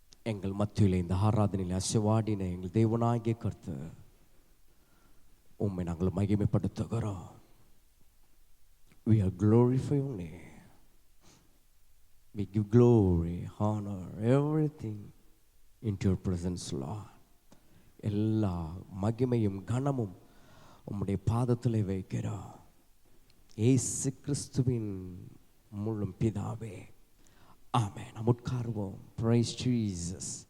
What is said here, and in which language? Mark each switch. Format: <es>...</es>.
<ta>எங்கள் மத்தியிலே இந்த ஆராதனையில் அசைவாடின எங்கள் தேவனாகிய கர்த்தர் உம்மை நாங்கள் மகிமைப்படுத்துகிறோம்.</ta> <en>We are glorifying your name. We give glory, honor, everything into your presence, Lord.</en> <ta>எல்லா மகிமையும் கனமும் உம்முடைய பாதத்திலே வைக்கிறோம். இயேசு கிறிஸ்துவின் மூலம் பிதாவே, ஆமென். நாம் உட்காருவோம்.</ta> <en>Praise Jesus.</en>